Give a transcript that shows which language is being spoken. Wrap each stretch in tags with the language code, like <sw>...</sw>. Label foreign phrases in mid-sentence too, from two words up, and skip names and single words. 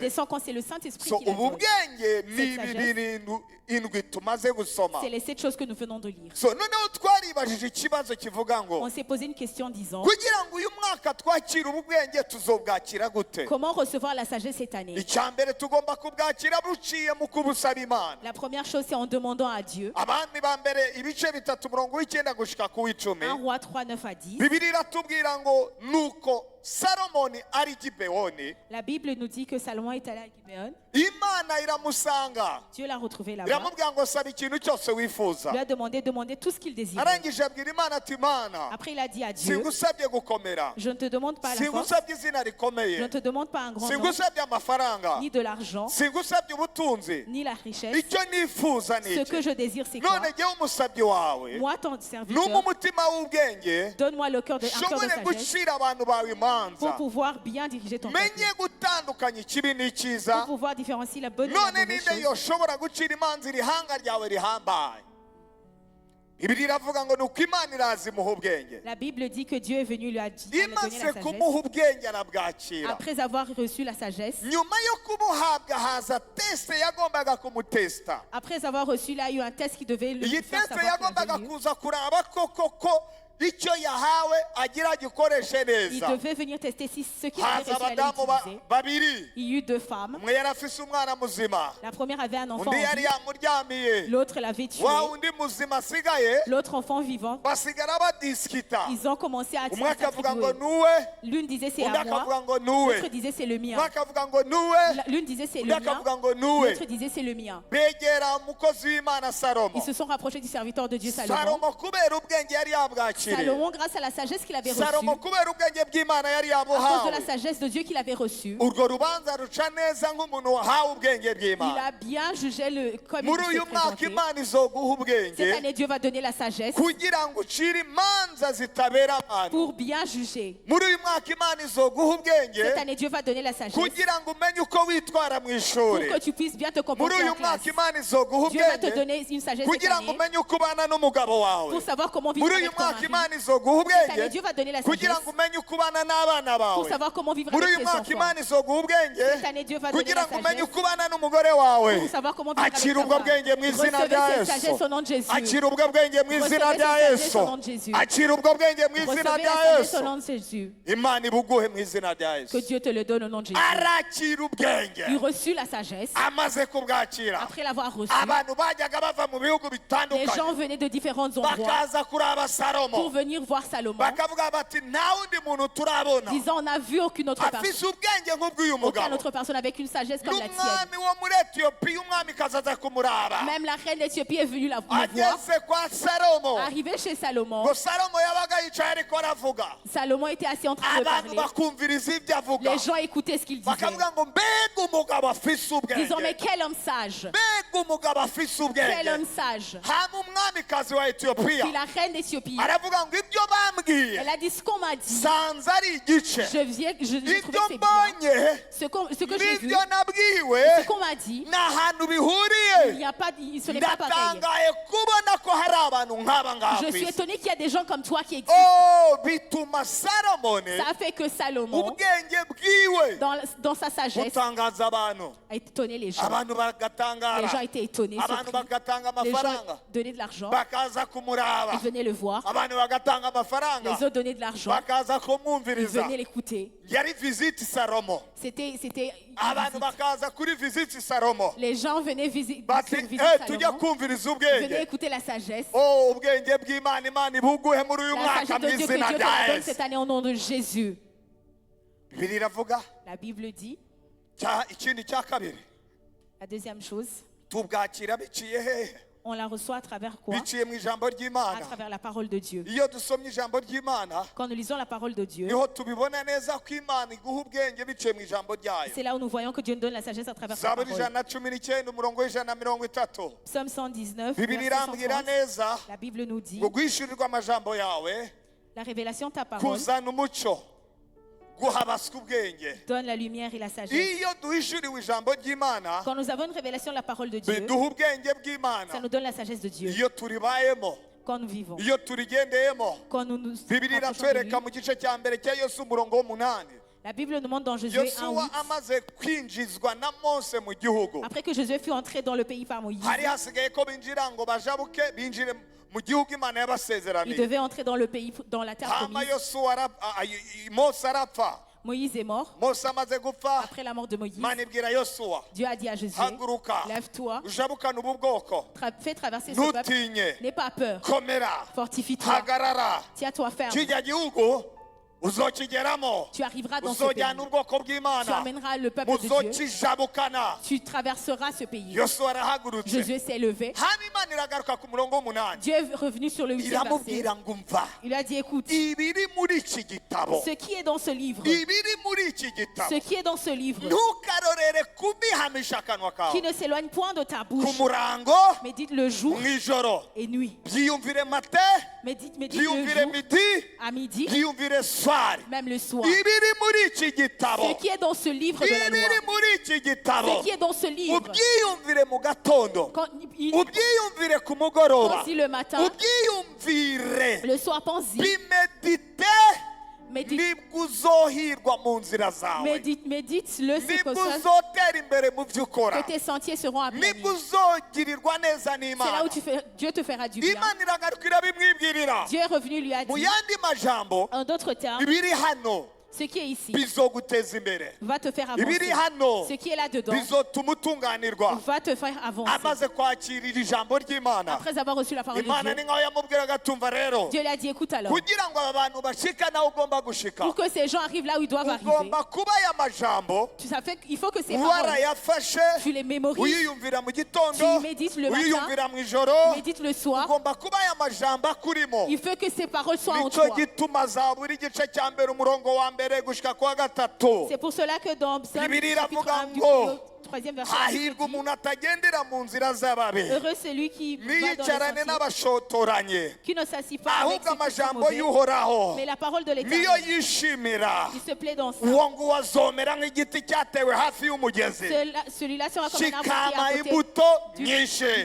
<fr>descend quand c'est le Saint-Esprit So qui la</fr> <rn>ubu</rn> <fr>donne.</fr> <rn>bwenge ni</rn> <fr>Cette</fr> <rn>ibi</rn> <fr>sagesse.</fr> <rn>bintu indwi tumaze gusoma.</rn> <fr>C'est les 7 choses que nous venons de lire.</fr> <rn>So noneho twaribajije ikibazo kivuga ngo</rn> <fr>On s'est posé une question disant,</fr> <rn>kugira ngo uyu mwaka twakire ubu bwenge tuzobwakira gute?</rn> <fr>comment recevoir la sagesse cette année?</fr> <rn>icya mbere tugomba kubwakira buciye mu kubusaba imana.</rn> <fr>La première chose, c'est en demandant à Dieu.</fr> <rn>abami ba mbere ibice bitatu umurongo w'icyenda gushika ku w'icumi</rn> <fr>1 Roi 3, 9 à 10.</fr> <rn>bibiri iratubwira ngo nuko salomoni ari gibewoni</rn> <fr>La Bible nous dit que Salomon est allé à Gibeon.</fr> <rn>imana iramusanga</rn> <fr>Dieu l'a retrouvé là-bas.</fr> <rn>iramubwira ngo saba ikintu cyose wifuza.</rn> <fr>Il lui a demandé tout ce qu'il désirait.</fr> <rn>arangije abwira imana ati imana</rn> <fr>Après, il a dit à Dieu,</fr> <rn>singusabye gukomera,</rn> <fr>je ne te demande pas la force,</fr> <rn>singusabye izina</rn> <fr>je ne</fr> <rn>rikomeye,</rn> <fr>te demande pas un grand nom,</fr> <rn>singusabye amafaranga,</rn> <fr>ni de l'argent,</fr> <rn>singusabye ubutunzi.</rn> <fr>ni la richesse.</fr> <rn>icyo nifuza ni</rn> <fr>Ce que</fr> <rn>iki.</rn> <fr>je désire, c'est quoi?</fr> <rn>none jyewe umusabyi wawe</rn> <fr>Moi, ton</fr> <rn>numva</rn> <fr>serviteur,</fr> <rn>umutima w'ubwenge</rn> <fr>donne-moi le cœur un cœur de</fr> <rn>shobore</rn> <fr>sagesse</fr> <rn>gucira abantu bawe</rn> <fr>pour</fr> <rn>imanza,</rn> <fr>pouvoir bien diriger ton peuple,</fr> <rn>menye gutandukanya ikibi</rn> <fr>pour</fr> <rn>n'icyiza.</rn> <fr>pouvoir différencier la bonne et la</fr> <rn>none</rn> <fr>mauvaise</fr> <rn>ninde</rn> <fr>chose.</fr> <rn>yoshobora gucira imanza iri hanga ryawe rihambaye? Bibiri iravuga ngo nuko imana iraza imuha ubwenge.</rn> <fr>La Bible dit que Dieu est venu lui a donné</fr> <rn>imaze</rn> <fr>la</fr> <rn>kumuha</rn> <fr>sagesse.</fr> <rn>ubwenge arabwakira.</rn> <fr>Après avoir reçu la sagesse,</fr> <rn>nyuma yo kumuhabwa haza tesite yagombaga kumutesita.</rn> <fr>après avoir reçu, là, il y a eu un test qui devait le</fr> <rn>iyi</rn> <fr>faire</fr> <rn>tesite</rn> <fr>savoir qu'il</fr> <rn>yagombaga</rn> <fr>avait eu.</fr> <rn>kuza kuraba ko icyo yahawe agira agikoreshe</rn> <fr>Il</fr> <rn>neza.</rn> <fr>devait venir tester si ce qu'il avait</fr> <rn>haza</rn> <fr>reçu allait</fr> <rn>abadamu</rn> <fr>l'utiliser.</fr> <rn>babiri,</rn> <fr>Il y eut 2 femmes.</fr> <rn>umwe yari afise umwana muzima,</rn> <fr>La première avait un enfant</fr> <rn>undi</rn> <fr>en</fr> <rn>yari</rn> <fr>vie,</fr> <rn>yamuryamiye.</rn> <fr>l'autre l'avait tué.</fr> <rn>wa undi muzima asigaye</rn> <fr>L'autre enfant vivant,</fr> <rn>basigara badisikita.</rn> <fr>ils ont commencé à</fr> <rn>umwe akavuga ngo</rn> <fr>s'attribuer.</fr> <rn>nuwe,</rn> <fr>L'une disait c'est</fr> <rn>undi</rn> <fr>à moi,</fr> <rn>akavuga ngo nuwe,</rn> <fr>l'autre disait c'est le</fr> <rn>umwe</rn> <fr>mien.</fr> <rn>akavuga ngo nuwe,</rn> <fr>L'une disait c'est</fr> <rn>undi</rn> <fr>le mien,</fr> <rn>akavuga ngo nuwe.</rn> <fr>l'autre disait c'est le mien.</fr> <rn>begera umukozi w'imana salomo.</rn> <fr>Ils se sont rapprochés du serviteur de Dieu Salomon.</fr> <rn>salomo kubera ubwenge yari yabwakiriye,</rn> <fr>Salomon, grâce à la sagesse qu'il avait reçue,</fr> <rn>salomo kubera ubwenge bw'imana yari</rn> <fr>à cause de</fr> <rn>yabuhawe,</rn> <fr>la sagesse de Dieu qu'il avait reçue,</fr> <rn>urwo rubanza ruca neza nk'umuntu wahawe ubwenge</rn> <fr>il</fr> <rn>bw'imana.</rn> <fr>a bien jugé comme il</fr> <rn>muri</rn> <fr>s'est</fr> <rn>uyu mwaka</rn> <fr>présenté.</fr> <rn>imana izoguha</rn> <fr>Cette</fr> <rn>ubwenge</rn> <fr>année, Dieu va donner la sagesse</fr> <rn>kugira ngo ucire imanza zitabera abantu.</rn> <fr>pour bien juger.</fr> <rn>muri uyu mwaka imana izoguha ubwenge</rn> <fr>Cette année, Dieu va donner la sagesse</fr> <rn>kugira ngo umenye uko witwara mu</rn> <fr>pour</fr> <rn>ishuri.</rn> <fr>que tu puisses bien te</fr> <rn>muri</rn> <fr>comporter</fr> <rn>uyu</rn> <fr>en classe.</fr> <rn>mwaka imana izoguha</rn> <fr>Dieu va te</fr> <rn>ubwenge</rn> <fr>donner une sagesse cette</fr> <rn>kugira ngo</rn> <fr>année</fr> <rn>umenye uko ubana n'umugabo wawe.</rn> <fr>pour savoir comment vivre</fr> <rn>muri uyu</rn> <fr>avec ton</fr> <rn>mwaka</rn> <fr>mari.</fr> <rn>imana izoguha</rn> <fr>Cette année,</fr> <rn>ubwenge</rn> <fr>Dieu va donner la</fr> <rn>kugira</rn> <fr>sagesse</fr> <rn>ngo umenye uko ubana n'abana</rn> <fr>pour</fr> <rn>bawe.</rn> <fr>savoir comment vivre</fr> <rn>muri</rn> <fr>avec</fr> <rn>uyu</rn> <fr>tes</fr> <rn>mwaka</rn> <fr>enfants.</fr> <rn>imana izoguha ubwenge</rn> <fr>Cette année, Dieu va donner</fr> <rn>kugira</rn> <fr>la</fr> <rn>ngo umenye</rn> <fr>sagesse</fr> <rn>uko ubana n'umugore wawe.</rn> <fr>pour savoir comment vivre avec</fr> <rn>akira</rn> <fr>ta</fr> <rn>ubwo</rn> <fr>femme.</fr> <rn>bwenge mu izina</rn> <fr>Recevez</fr> <rn>rya</rn> <fr>cette</fr> <rn>yesu.</rn> <fr>sagesse au nom de Jésus.</fr> <rn>akira ubwo bwenge mu izina</rn> <fr>Recevez</fr> <rn>rya</rn> <fr>cette sagesse</fr> <rn>yesu.</rn> <fr>au nom de Jésus.</fr> <rn>akira ubwo bwenge mu izina</rn> <fr>Recevez la</fr> <rn>rya</rn> <fr>sagesse au</fr> <rn>yesu.</rn> <fr>nom de Jésus.</fr> <rn>imana ibuguhe mu izina rya</rn> <fr>Que</fr> <rn>yesu.</rn> <fr>Dieu te le donne au nom de Jésus.</fr> <rn>arakira ubwenge</rn> <fr>Il reçut la sagesse.</fr> <rn>amaze kubwakira.</rn> <fr>Après l'avoir reçu,</fr> <rn>abantu bajyaga bava mu bihugu</rn> <fr>les</fr> <rn>bitandukanye</rn> <fr>gens venaient de différents endroits</fr> <rn>bakaza kuraba</rn> <fr>pour</fr> <rn>salomo,</rn> <fr>venir voir Salomon,</fr> <rn>bakavuga bati nta wundi muntu turabona</rn> <fr>disant on n'a vu aucune autre personne,</fr> <rn>afise ubwenge nk'ubw'uyu</rn> <fr>aucune</fr> <rn>mugabo.</rn> <fr>autre personne avec une sagesse comme la tienne.</fr> <rn>n'umwami wo muri etiyopiya umwamikazi aza kumuraba,</rn> <fr>Même la reine d'Éthiopie est venue le voir.</fr> <rn>ageze kwa salomo.</rn> <fr>Arrivé chez Salomon,</fr> <rn>ngo salomo yabaga yicaye ariko aravuga,</rn> <fr>Salomon était assis en train de</fr> <rn>abantu</rn> <fr>parler.</fr> <rn>bakumviriza ibyo avuga,</rn> <fr>Les gens écoutaient ce qu'il disait,</fr> <rn>bakavuga ngo mbega umugabo afise</rn> <fr>disant mais</fr> <rn>ubwenge,</rn> <fr>quel homme sage,</fr> <rn>mbega umugabo afise</rn> <fr>quel homme</fr> <rn>ubwenge.</rn> <fr>sage.</fr> <rn>hama umwamikazi wa etiyopiya</rn> <fr>Puis la reine d'Éthiopie,</fr> <rn>aravuga ngo ibyo bambwiye</rn> <fr>elle a dit ce qu'on m'a dit.</fr> <rn>sanze ari igice,</rn> <fr>J'ai trouvé</fr> <rn>ibyo</rn> <fr>que c'est bien.</fr> <rn>mbonye</rn> <fr>Ce que j'ai vu,</fr> <rn>n'ibyo nabwiwe</rn> <fr>ce qu'on m'a dit,</fr> <rn>nta hantu</rn> <fr>il</fr> <rn>bihuriye.</rn> <fr>n'y a pas, ce n'est pas pareil.</fr> <rn>ndatangaye kubona ko hari abantu nk'aba ngaha</rn> <fr>Je</fr> <rn>ku</rn> <fr>suis</fr> <rn>isi.</rn> <fr>étonnée qu'il y a des gens comme toi qui existent.</fr> <rn>Oh, bituma salomoni</rn> <fr>Ça a fait que Salomon,</fr> <rn>ubwenge bwiwe</rn> <fr>dans sa sagesse,</fr> <rn>butangaza abantu,</rn> <fr>a étonné les gens.</fr> <rn>abantu bagatangara,</rn> <fr>Les gens étaient étonnés,</fr> <rn>abantu</rn> <fr>surpris.</fr> <rn>bagatanga</rn> <fr>Les gens</fr> <rn>amafaranga,</rn> <fr>donnaient de l'argent,</fr> <rn>bakaza kumuraba,</rn> <fr>ils venaient le voir.</fr> <rn>abantu bagatanga</rn> <fr>Les</fr> <rn>amafaranga,</rn> <fr>autres donnaient de l'argent,</fr> <rn>bakaza</rn> <fr>ils</fr> <rn>kumwumviriza.</rn> <fr>venaient l'écouter.</fr> <rn>yari visiti salomo,</rn> <fr>C'était</fr> <rn>abantu bakaza kuri visiti salomo,</rn> <fr>les gens venaient visiter</fr> <rn>bati tujya</rn> <fr>Salomon,</fr> <rn>kumviriza</rn> <fr>ils venaient</fr> <rn>ubwenge.</rn> <fr>écouter la sagesse.</fr> <rn>Oh, ubwenge bw'imana, imana ibuguhe muri uyu</rn> <fr>La</fr> <rn>mwaka</rn> <fr>sagesse</fr> <rn>mu</rn> <fr>de Dieu que</fr> <rn>izina</rn> <fr>Dieu te</fr> <rn>rya</rn> <fr>la donne</fr> <rn>yesu.</rn> <fr>cette année au nom de Jésus.</fr> <rn>Bibiliya iravuga</rn> <fr>La Bible dit,</fr> <rn>ikindi cya kabiri,</rn> <fr>la deuxième chose,</fr> <rn>tubwakira biciye hehe?</rn> <fr>on la reçoit à travers quoi?</fr> <rn>biciye mu ijambo</rn> <fr>À</fr> <rn>ry'imana.</rn> <fr>travers la parole de Dieu.</fr> <rn>iyo dusomye ijambo ry'imana</rn> <fr>Quand nous lisons la parole de Dieu,</fr> <rn>niho tubibona neza ko imana iguha ubwenge biciye mu ijambo ryayo.</rn> <fr>c'est là où nous voyons que Dieu nous donne la sagesse à travers sa</fr> <rn>zaburi</rn> <fr>parole.</fr> <rn>119 umurongo w'ijana na mirongo itatu,</rn> <fr>Psaume 119,</fr> <rn>bibiri</rn> <fr>verset</fr> <rn>irambwira</rn> <fr>130,</fr> <rn>neza</rn> <fr>la Bible nous dit,</fr> <rn>ngo guhishurirwa amajambo yawe</rn> <fr>la révélation de ta parole</fr> <rn>kuzana umucyo, guhabaswa ubwenge.</rn> <fr>donne la lumière et la sagesse.</fr> <rn>iyo duhishuriwe ijambo ry'imana</rn> <fr>Quand nous avons une révélation de la parole de Dieu,</fr> <rn>biduha ubwenge bw'imana.</rn> <fr>ça nous donne la sagesse de Dieu.</fr> <rn>iyo turibayemo</rn> <fr>quand nous vivons.</fr> <rn>iyo turigendeyemo</rn> <fr>Quand nous nous</fr> <rn>bibiri</rn> <fr>rapprochons de lui.</fr> <rn>iratwereka mu gice cya mbere cya Yosuwa umurongo w'umunani</rn> <fr>La Bible nous montre dans Josué 1,</fr> <rn>Yosuwa</rn> <fr>8,</fr> <rn>amaze kwinjizwa na Mose mu gihugu</rn> <fr>après que Josué fut entré dans le pays par Moïse,</fr> <rn>hari hasigaye ko binjira ngo bajabuke binjire mu gihugu Imana</rn> <fr>il</fr> <rn>yabasezeraniye</rn> <fr>devait entrer dans le pays, dans la terre</fr> <rn>hama</rn> <fr>promise.</fr> <rn>Yosuwa Mose arapfa</rn> <fr>Moïse est mort.</fr> <rn>Mose amaze gupfa</rn> <fr>Après la mort de Moïse,</fr> <rn>Imana ibwira Yosuwa</rn> <fr>Dieu a dit à Josué,</fr> <rn>haguruka</rn> <fr>lève-toi,</fr> <rn>ujabukane ubu bwoko</rn> <fr>fais traverser ce peuple.</fr> <rn>ntutinye</rn> <fr>N'aie pas peur,</fr> <rn>komera</rn> <fr>fortifie-toi,</fr> <rn>hagarara</rn> <fr>tiens-toi ferme.</fr> <rn>kijya gihugu uzokigeramo</rn> <fr>Tu arriveras dans ce pays.</fr> <rn>uzojyana ubwoko</rn> <fr>Tu</fr> <rn>bw'Imana</rn> <fr>amèneras le peuple de Dieu.</fr> <rn>muzokijabukana</rn> <fr>Tu traverseras ce pays.</fr> <rn>Yosuwa arahagurutse</rn> <fr>Josué s'est levé.</fr> <rn>hano Imana iragaruka ku murongo w'umunani</rn> <fr>Dieu est revenu sur le 8e verset.</fr> <rn>iramubwira ngo umva</rn> <fr>Il a dit, écoute,</fr> <rn>ibiri muri iki gitabo</rn> <fr>ce qui est dans ce livre,</fr> <rn>ibiri muri iki gitabo</rn> <fr>ce qui est dans ce livre,</fr> <rn>ntukarorere kubihamisha akanwa</rn> <fr>qui</fr> <rn>kawe</rn> <fr>ne s'éloigne point de ta bouche,</fr> <rn>ku murango</rn> <fr>mais dites le jour</fr> <rn>mu ijoro</rn> <fr>et nuit.</fr> <rn>byiyumvire mate</rn> <fr>Mais dites le</fr> <rn>byiyumvire</rn> <fr>jour, midi à midi,</fr> <rn>byiyumvire swari</rn> <fr>même le soir.</fr> <rn>ibiri muri iki gitabo</rn> <fr>Ce qui est dans ce livre de la loi,</fr> <rn>ibiri muri iki gitabo</rn> <fr>ce qui est dans ce livre,</fr> <rn>ubyiyumvire mu gatondo</rn> <fr>quand</fr> <rn>ubyiyumvire ku mugoroba</rn> <fr>pense-y le matin,</fr> <rn>ubyiyumvire</rn> <fr>le soir pense-y,</fr> <rn>bimedite</rn> <fr>médite,</fr> <rn>nibwo uzohirwa mu nzira zawe</rn> <fr>médite-le, c'est</fr> <rn>nibwo</rn> <fr>comme ça</fr> <rn>uzotera imbere mu byo ukora</rn> <fr>que tes sentiers seront aplanis.</fr> <rn>nibwo uzogirirwa neza</rn> <fr>C'est là</fr> <rn>n'Imana</rn> <fr>où Dieu te fera du bien.</fr> <rn>Imana iragarukira bimwibwirira</rn> <fr>Dieu est revenu, lui a</fr> <rn>mu</rn> <fr>dit,</fr> <rn>yandi majambo</rn> <fr>en d'autres termes,</fr> <rn>ibiri hano</rn> <fr>ce qui est ici</fr> <rn>bizoguteza imbere</rn> <fr>va te faire</fr> <rn>ibiri</rn> <fr>avancer.</fr> <rn>hano</rn> <fr>Ce qui est là-dedans</fr> <rn>bizotuma utunganirwa</rn> <fr>va te faire avancer.</fr> <rn>amaze kwakirira ijambo ry'Imana</rn> <fr>Après avoir reçu la parole de</fr> <rn>Imana</rn> <fr>Dieu,</fr> <rn>ni nkaho yamubwiraga tumva rero</rn> <fr>Dieu lui a dit, écoute alors,</fr> <rn>kugira ngo aba bantu bashika nawe ugomba gushika</rn> <fr>pour que ces gens arrivent là où ils doivent arriver,</fr> <rn>ugomba kuba aya majambo</rn> <fr>il faut que ces paroles,</fr> <rn>warayafashe</rn> <fr>tu les mémorises,</fr> <rn>uyiyumvira mu gitondo</rn> <fr>tu médites le matin,</fr> <rn>uyiyumvira mu ijoro</rn> <fr>médite le soir.</fr> <rn>ugomba kuba aya majambo akurimo</rn> <fr>Il faut que ces paroles soient en</fr> <rn>nicyo</rn> <fr>toi.</fr> <rn>gituma zaburi igice cya mbere umurongo wa mbere gushika ku wa gatatu</rn> <fr>C'est pour cela que dans Psaume</fr> <rn>Bibiliya</rn> <fr>chapitre</fr> <rn>iravuga</rn> <fr>1 du</fr> <rn>ngo,</rn> <fr>3e verset,</fr> <rn>hahirwa umuntu atagendera mu nzira z'ababi</rn> <fr>heureux celui qui va dans le</fr> <rn>ntiyicarane</rn> <fr>sentier,</fr> <rn>n'abashotoranye</rn> <fr>qui ne s'assit pas avec</fr> <rn>ahubwo</rn> <fr>ceux qui sont</fr> <rn>amajambo</rn> <fr>mauvais,</fr> <rn>y'uhoraho</rn> <fr>mais la parole de</fr> <rn>niyo</rn> <fr>l'Éternel,</fr> <rn>yishimira</rn> <fr>il se plaît dans ça.</fr> <rn>uwo nguwo azomera nk'igiti cyatewe hafi y'umugezi</rn> <fr>Celui-là sera comme un arbre qui est</fr> <rn>kikama</rn> <fr>à côté</fr> <rn>imbuto</rn> <fr>du-</fr> <rn>nyinshi</rn>